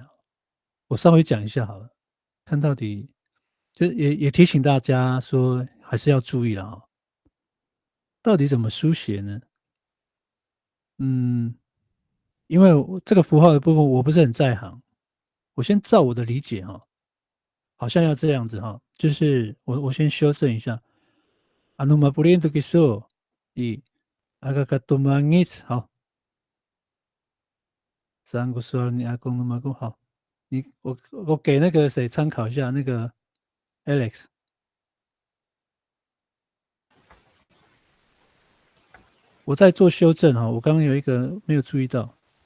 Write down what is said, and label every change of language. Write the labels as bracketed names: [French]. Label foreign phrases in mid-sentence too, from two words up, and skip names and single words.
[Chinese] 我稍微讲一下好了，看到底就是也提醒大家说，还是要注意了哈。到底怎么书写呢？因为这个符号的部分我不是很在行， 我先照我的理解哈，好像要这样子哈，就是我先修正一下。 [Amis] Anuma puliendo que so y aga katumangit [Chinese] 好。三个说你阿公那么公好，我给那个谁参考一下，那个 Alex，我在做修正哈，我刚刚有一个没有注意到，